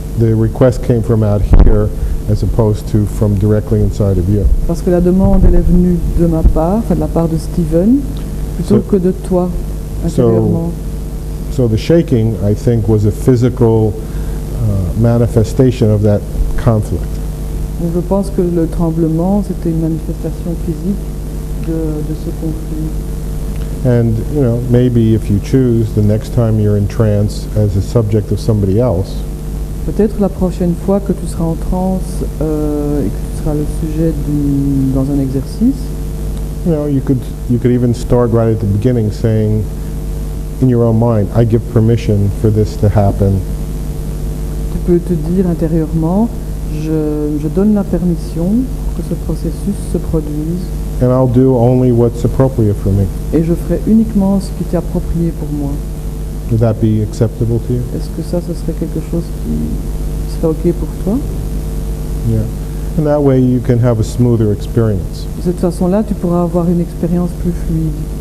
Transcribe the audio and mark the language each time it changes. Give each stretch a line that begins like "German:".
English: the request came from out here as opposed to from directly inside of you.
French: Parce que la demande, elle est venue de ma part, de la part de Steven, plutôt que de toi, intérieurement.
English: So the shaking, I think, was a physical manifestation of that conflict.
French: Donc je pense que le tremblement, c'était une manifestation physique de ce conflit.
English: And, you know, maybe if you choose, the next time you're in trance as a subject of somebody else,
French: peut-être la prochaine fois que tu seras en transe et que tu seras le sujet dans un exercice,
English: you know, you could even start right at the beginning saying, in your own mind, I give permission for this to happen.
French: Tu peux te dire intérieurement, je donne la permission pour que ce processus se produise.
English: And I'll do only what's appropriate for me.
French: Et je ferai uniquement ce qui est approprié pour moi.
English: Would that be acceptable to you?
French: Est-ce que ça, ce serait quelque chose qui serait OK pour toi?
English: Yeah. And that way you can have a smoother experience.
French: De cette façon-là, tu pourras avoir une expérience plus fluide.